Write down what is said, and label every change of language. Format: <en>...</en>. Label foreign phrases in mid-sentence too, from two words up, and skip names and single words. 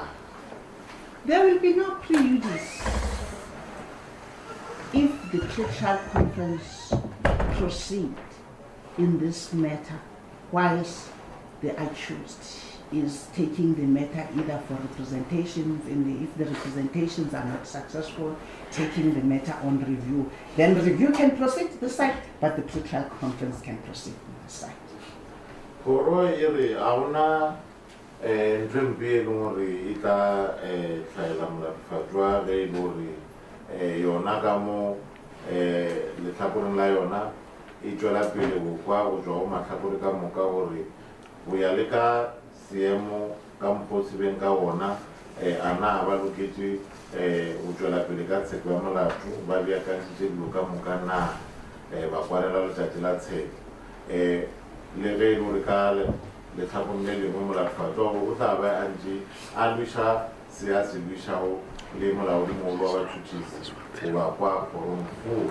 <en>There will be no prejudice if the Trial Conference proceed in this matter whilst the accused is taking the matter either for representations, if the representations are not successful, taking the matter on review. Then the review can proceed to the side, but the Trial Conference can proceed to the side.</en> <nso>Kgoro e re a ona ntho mpe e leng gore e tla tlhaela molatofatswa ge e le gore yona ka mo letlhakoreng la yona e tswela pele go kwa go tswa go matlhakore ka moka gore go ya le ka seemo ka mokgwa o se beng ka ona a na ba loketse go tswela pele ka tsheko ya molato ba beakantšhitše dilo ka moka na ba kwalela letšatši la tsheko le ge e le gore ka letlhakong le lengwe molatofatswa o tla ba a ntše a lweša se a se lwešago le molaodimogolo wa batšhotšhisi goba kwa kgorong kgolo.</nso>